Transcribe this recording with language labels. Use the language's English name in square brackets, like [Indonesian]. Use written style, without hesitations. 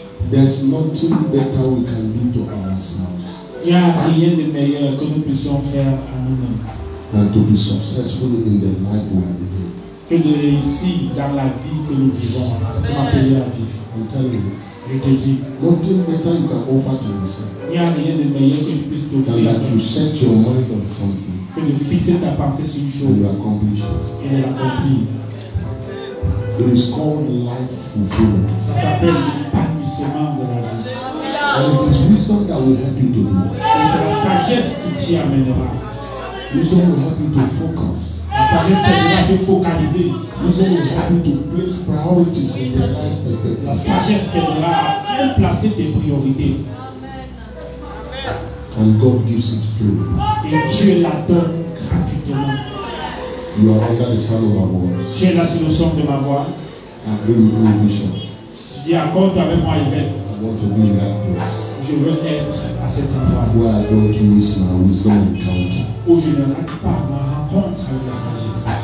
[English] There's nothing better we can do to ourselves [French] Il n'y a rien de meilleur que nous puissions faire à nous-mêmes [English] than to be successful in the life we are living. [French] que de réussir dans la vie que nous vivons, que tu m'as appelé à vivre. [English] I'm telling you, [French] Je te dis, [English] nothing better you can offer to yourself [French] il n'y a rien de meilleur que je puisse [English] than [French] t'offrir [English] that you set your mind on something [French] que de fixer ta pensée sur une [English] and [French] chose [English] you accomplish it. [French] et de l'accomplir. [English] It is called life fulfillment. [French] Ça s'appelle l'épanouissement de la vie. [English] And it is wisdom that will help you to do. [French] Et c'est la sagesse qui t'y amènera. [English] Wisdom will help you to focus. [French] La sagesse t'aidera à te focaliser. [English] Wisdom will help you to place priorities in your life [French] La [English] perspective. [French] sagesse t'aidera à bien placer tes priorités. [English] And God gives it freely. [French] Et Dieu la donne gratuitement. [English] You are under the sound of our voice. [French] Tu es là sur le son de ma voix. [English] Agree with me, Bishop. [French] Je dis accorde avec moi, évêque. [English] I want to be in that place [French] Je veux être à cet endroit [English] where I don't miss my wisdom encounter. [French] où je ne rate pas ma rencontre avec la sagesse.